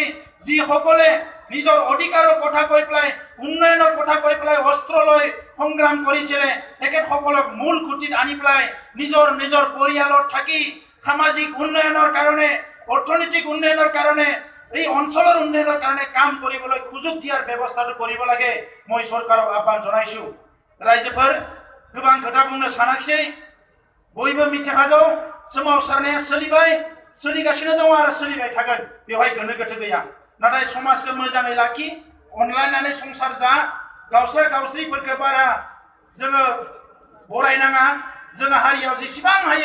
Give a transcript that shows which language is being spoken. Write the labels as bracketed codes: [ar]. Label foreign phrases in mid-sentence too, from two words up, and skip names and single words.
[as] যিসকলে নিজৰ অধিকাৰৰ কথা কৈ পেলাই উন্নয়নৰ কথা কৈ পেলাই অস্ত্ৰ লৈ সংগ্ৰাম কৰিছিলে তেখেতসকলক মূল খুঁটিত আনি পেলাই নিজৰ পৰিয়ালত থাকি সামাজিক উন্নয়নৰ কাৰণে অৰ্থনৈতিক উন্নয়নৰ কাৰণে এই অঞ্চলৰ উন্নয়নৰ কাৰণে কাম কৰিবলৈ সুযোগ দিয়াৰ ব্যৱস্থাটো কৰিব লাগে মই চৰকাৰক আহ্বান জনাইছো [brx] ৰাইজোফोर गोबां खोथा बुंनो सानाखिसै बयबो मिथिखागौ सोमावसारनाया सोलिगासिनो दङ आरो सोलिबाय थागोन बेवहाय गोनो गोथो गैया नाथाय समाजखौ मोजाङै लाखि अनलायनानै संसार जा गावस्रा गावस्रिफोरखौ बारा जोङो बरायनाङा जोङो हारियाव जेसेबां हायो